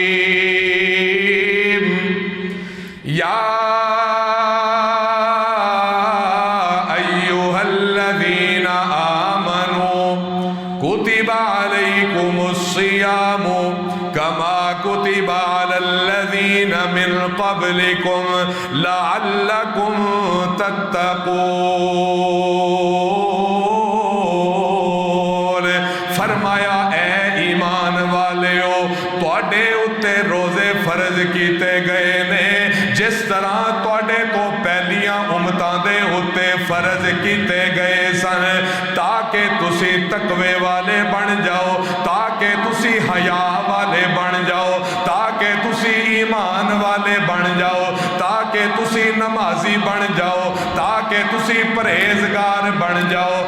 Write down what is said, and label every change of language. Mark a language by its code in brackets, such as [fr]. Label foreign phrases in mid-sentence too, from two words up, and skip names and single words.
[ar] یا ایہا الذین آمنوا کتب علیکم الصیام کما کتب علی الذین من قبلکم لعلکم تتقون۔ [pa] فرمایا اے ایمان والیو تواڈے اتے روزے فرض کیتے گئے نے جس طرح تواڈے تو پہلیاں امتاں دے اتے فرض کیتے گئے سن، تاکہ تسی تقوی والے بن جاؤ، تاکہ تسی حیا والے بن جاؤ، تاکہ تسی ایمان والے بن جاؤ، تاکہ تسی نمازی بن جاؤ، تاکہ تسی پرہیزگار بن جاؤ۔